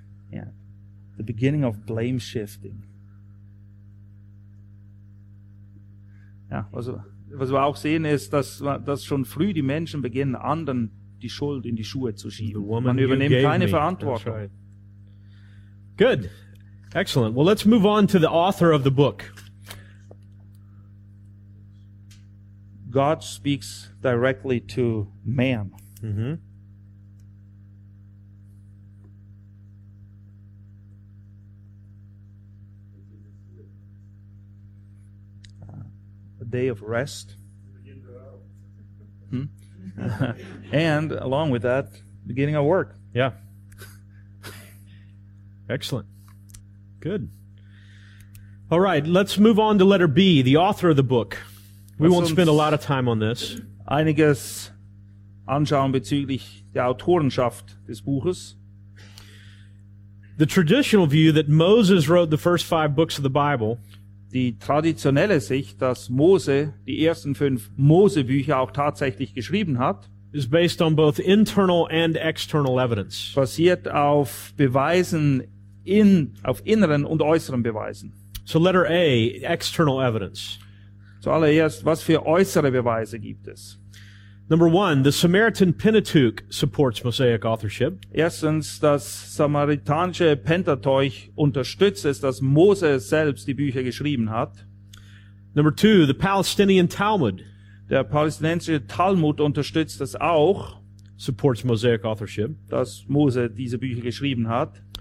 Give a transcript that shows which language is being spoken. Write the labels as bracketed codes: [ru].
[en] Yeah. The beginning of blame shifting. [de] Ja, was wir auch sehen ist, dass schon früh die Menschen beginnen, anderen die Schuld in die Schuhe zu schieben. Man übernimmt keine Verantwortung. [en] Good. Excellent. Well, let's move on to the author of the book. God speaks directly to man. Mm-hmm. A day of rest. And along with that, beginning of work. Yeah. Excellent. Good. All right, let's move on to letter B, the author of the book. We won't spend a lot of time on this. [de] Einiges anschauen bezüglich der Autorenschaft des Buches. [en] The traditional view that Moses wrote the first five books of the Bible. [de] Die traditionelle Sicht, dass Mose die ersten fünf Mosebücher auch tatsächlich geschrieben hat, [en] is based on both internal and external evidence. [de] Basiert auf Beweisen auf inneren und äußeren Beweisen. [en] So letter A, external evidence. [de] Zuallererst, was für äußere Beweise gibt es? [en] Number one, the Samaritan Pentateuch supports Mosaic authorship. [de] Erstens, das samaritanische Pentateuch unterstützt es, dass Mose selbst die Bücher geschrieben hat. [en] Number two, the Palestinian Talmud. [de] Der palästinensische Talmud unterstützt das auch. [en] Supports Mosaic authorship. [de] Dass Mose diese Bücher geschrieben hat.